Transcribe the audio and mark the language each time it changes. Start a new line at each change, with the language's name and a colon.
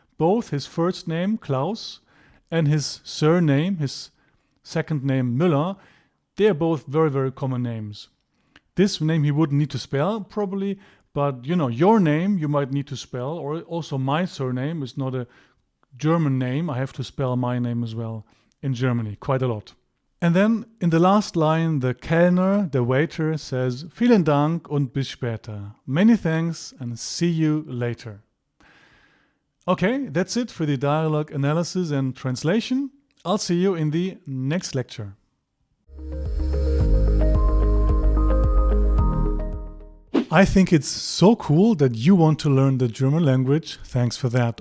English: Both his first name, Klaus, and his surname, his second name, Müller, they are both very, very common names. This name he wouldn't need to spell, probably, but your name you might need to spell, or also my surname is not a German name. I have to spell my name as well in Germany, quite a lot. And then in the last line, the Kellner, the waiter, says,
German: Vielen Dank und bis später.
English: Many thanks and see you later. Okay, that's it for the dialogue analysis and translation. I'll see you in the next lecture. I think it's so cool that you want to learn the German language. Thanks for that.